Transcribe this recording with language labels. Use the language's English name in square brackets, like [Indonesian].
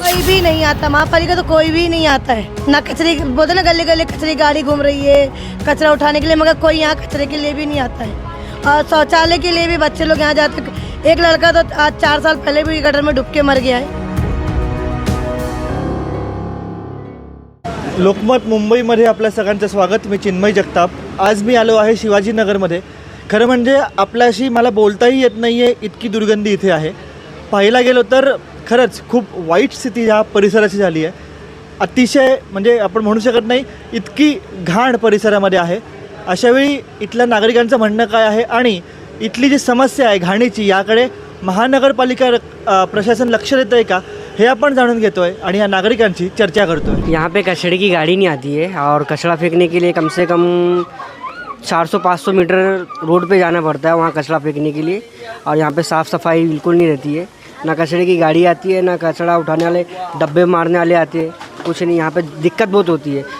[Hindi] कोई भी नहीं आता, महापालिका तो कोई भी नहीं आता है। ना कचरे बोलते ना गली गली कचरे की गाड़ी घूम रही है कचरा उठाने के लिए, मगर कोई यहाँ कचरे के लिए भी नहीं आता है। और शौचालय के लिए भी बच्चे लोग यहाँ जाते। एक लड़का तो आज 4 साल पहले भी गटर में डूब के मर गया है। [Marathi] लोकमत मुंबईमध्ये आपल्या सगळ्यांचं स्वागत। मी चिन्मय जगताप। आज मी आलो आहे शिवाजीनगरमध्ये। खरं म्हणजे आपल्याशी मला बोलताही येत नाही आहे, इतकी दुर्गंधी इथे आहे। पाहायला गेलो तर खरंच खूप वाईट स्थिती ह्या परिसराची झाली आहे। अतिशय म्हणजे आपण म्हणू शकत नाही इतकी घाण परिसरामध्ये आहे। अशावेळी इथल्या नागरिकांचं म्हणणं काय आहे आणि इथली जी समस्या आहे घाणीची, याकडे महानगरपालिका प्रशासन लक्ष देतं आहे का, हे आपण जाणून घेतोय आणि या नागरिकांची चर्चा करतोय। [Hindi] यहाँ पे कचरे की गाड़ी नहीं आती है और कचरा फेंकने के लिए कम से कम 400-500 मीटर रोड पे जाना पड़ता है वहाँ कचरा फेंकने के लिए। और यहाँ पे साफ़ सफाई बिल्कुल नहीं रहती है, ना कचरे की गाड़ी आती है, ना कचरा उठाने वाले डब्बे मारने वाले आते हैं, कुछ नहीं। यहाँ पे दिक्कत बहुत होती है।